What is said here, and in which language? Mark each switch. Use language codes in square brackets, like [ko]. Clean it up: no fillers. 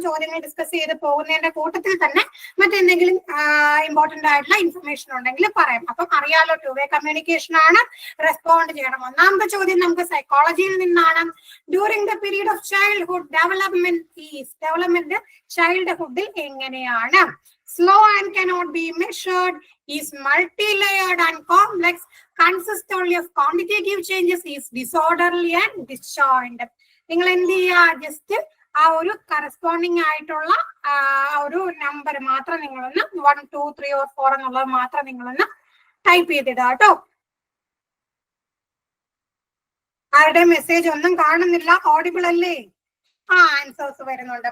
[ml] ചോദ്യങ്ങൾ ഡിസ്കസ് ചെയ്ത് പോകുന്നതിന്റെ കൂട്ടത്തിൽ തന്നെ മറ്റെന്തെങ്കിലും ഇമ്പോർട്ടന്റ് ആയിട്ടുള്ള ഇൻഫർമേഷൻ ഉണ്ടെങ്കിൽ പറയാം. അപ്പം അറിയാലോ, ടു വേ കമ്മ്യൂണിക്കേഷൻ ആണ്, റെസ്പോണ്ട് ചെയ്യണം. ഒന്നാമത്തെ ചോദ്യം നമുക്ക് സൈക്കോളജിയിൽ നിന്നാണ്. [en] during the period of childhood development [ml] ചൈൽഡ്ഹുഡിൽ എങ്ങനെയാണ്? [en] Slow and cannot be measured, is multi-layered and complex, consists only of quantitative changes, is disorderly and disjoint. [ml] നിങ്ങൾ എന്ത് ചെയ്യുക, ജസ്റ്റ് ആ ഒരു കറസ്പോണ്ടിങ് ആയിട്ടുള്ള ഒരു നമ്പർ മാത്രം നിങ്ങളൊന്ന് 1, 2, 3 or 4 എന്നുള്ളത് മാത്രം നിങ്ങളൊന്ന് ടൈപ്പ് ചെയ്തിടുക കേട്ടോ. ആരുടെ മെസ്സേജ് ഒന്നും കാണുന്നില്ല, ഓഡിബിൾ അല്ലേ? ആൻസേഴ്സ് വരുന്നുണ്ട്.